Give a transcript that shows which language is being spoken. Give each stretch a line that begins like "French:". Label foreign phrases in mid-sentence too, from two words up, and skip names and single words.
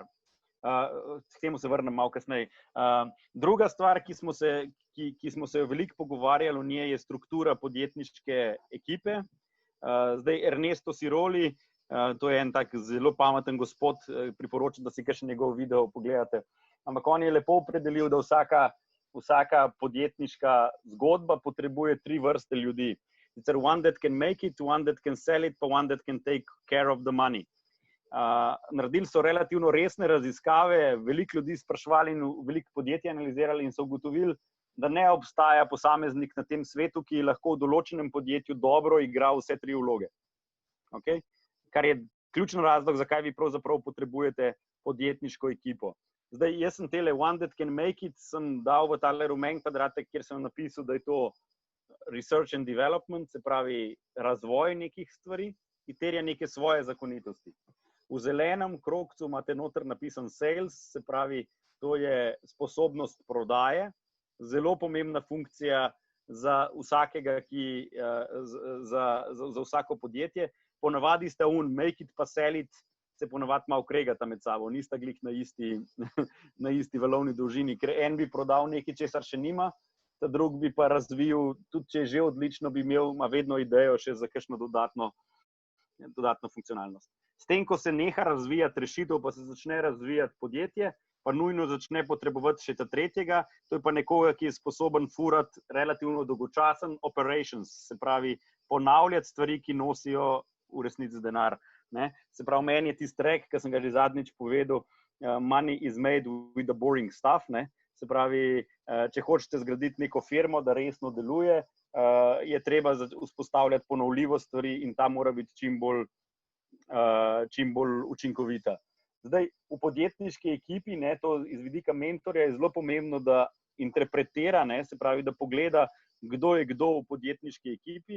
Slovenian: K temu se vrnem malo kasneje. Druga stvar, ki smo se veliko pogovarjali o njej, je struktura podjetniške ekipe. Zdaj Ernesto Siroli, to je en tak zelo pameten gospod, priporočam, da si kakšen njegov video pogledate. Ampak on je lepo opredelil, da vsaka podjetniška zgodba potrebuje 3 vrste ljudi.
English: Sicer one that can make it, one that can sell it, pa one that can take care of the money.
Slovenian: Naredili so relativno resne raziskave, veliko ljudi spraševali in veliko podjetij analizirali in so ugotovili, da ne obstaja posameznik na tem svetu, ki lahko v določenem podjetju dobro igra vse 3 vloge. Okay? Kar je ključen razlog, zakaj vi pravzaprav potrebujete podjetniško ekipo. Zdaj, jaz sem tele
English: One That Can Make It,
Slovenian: sem dal v tale rumen kvadratek, kjer sem napisal, da je to
English: research and development,
Slovenian: se pravi razvoj nekih stvari, ki terja neke svoje zakonitosti. V zelenem krogcu imate noter napisan sales, se pravi, to je sposobnost prodaje, zelo pomembna funkcija za vsakega, za vsako podjetje. Ponavadi sta
English: make it pa sell it,
Slovenian: se ponavadi malo kregata med sabo, nista glih na isti valovni dolžini, ker en bi prodal nekaj, česar še nima, ta drug bi pa razvil, tudi če je že odlično, ima vedno idejo še za kakšno dodatno funkcionalnost. S tem, ko se neha razvijati rešitev, pa se začne razvijati podjetje, pa nujno začne potrebovati še ta tretjega, to je pa nekoga, ki je sposoben furati relativno dolgočasen operations, se pravi ponavljati stvari, ki nosijo v resnici denar. Ne? Se pravi, meni je tisti rek, ki sem ga že zadnjič povedal,
English: money is made with the boring stuff.
Slovenian: Ne? Se pravi, če hočete zgraditi neko firmo, da resno deluje, je treba vzpostavljati ponovljivost stvari in ta mora biti čim bolj učinkovita. Zdaj, v podjetniški ekipi, ne, to iz vidika mentorja je zelo pomembno, da interpretira, ne, se pravi, da pogleda, kdo je kdo v podjetniški ekipi.